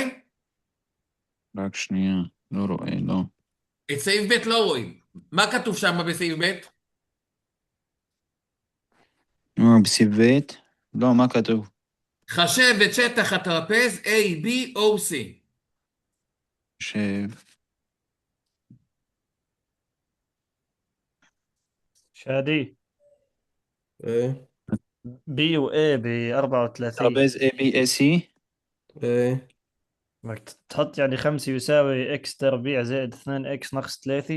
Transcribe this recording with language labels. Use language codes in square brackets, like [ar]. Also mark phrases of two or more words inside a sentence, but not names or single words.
[he] רק שנייה, לא רואה, לא. את סעיף ב' לא רואים. מה כתוב שם בסעיף ב'? בסעיף ב'? לא, מה כתוב? חשב את שטח הטרפז ABOC. ש... [ar] شادي ايه بي واي ب 34. [he] טרפז ABSE. [ar] ايه بدك تحط يعني 5 يساوي اكس تربيع زائد 2 اكس ناقص 3.